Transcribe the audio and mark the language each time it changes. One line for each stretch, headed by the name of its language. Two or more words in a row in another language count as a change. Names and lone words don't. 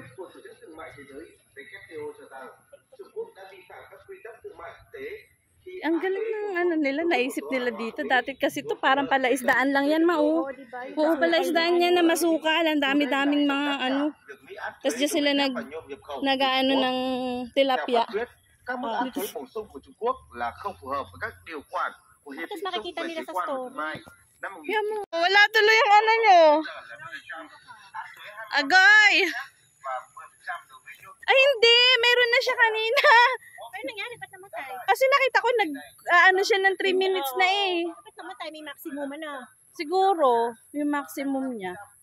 Filipino: Ang galing ng nila, naisip nila dito. Dati kasi to parang palaisdaan lang yan, Oo, diba? Oo, palaisdaan yan na masukal. Ang dami-daming mga Tapos dyan sila nag-ano ng tilapia.
Vietnamese: Các mức áp thuế bổ sung của Trung Quốc là không phù hợp với các điều khoản của Hiệp định Chung về Thuế quan của Thương mại năm 1900.
Filipino: Wala tuloy yung nyo. Agoy! Ay, hindi. Meron na siya kanina. Ano nangyari? Ba't namatay? Kasi nakita ko siya ng 3 minutes na eh. Ba't namatay? May maximum na. Siguro, yung maximum niya.